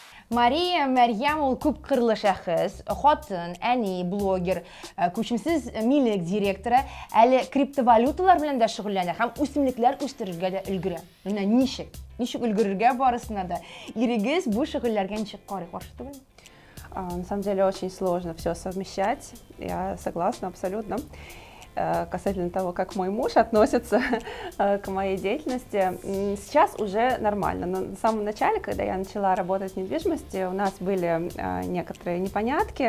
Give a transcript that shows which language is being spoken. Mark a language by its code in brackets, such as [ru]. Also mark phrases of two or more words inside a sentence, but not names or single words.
[tt] Мария Мәрьям ул күп кырлы шәхес, хатын, әни, блогер, күчемсез милек директоры, әле криптовалюталар белән дә шөгыльләнә һәм үсемлекләр үстерергә дә өлгерә. Менә ничек өлгерергә барысына да. Ирегез бу шөгыльләргә ничек карый, каршы түгел? [ru] На самом деле очень сложно все совмещать, я согласна абсолютно. Касательно того, как мой муж относится к моей деятельности, сейчас уже нормально. Но на самом начале, когда я начала работать в недвижимости, у нас были некоторые непонятки.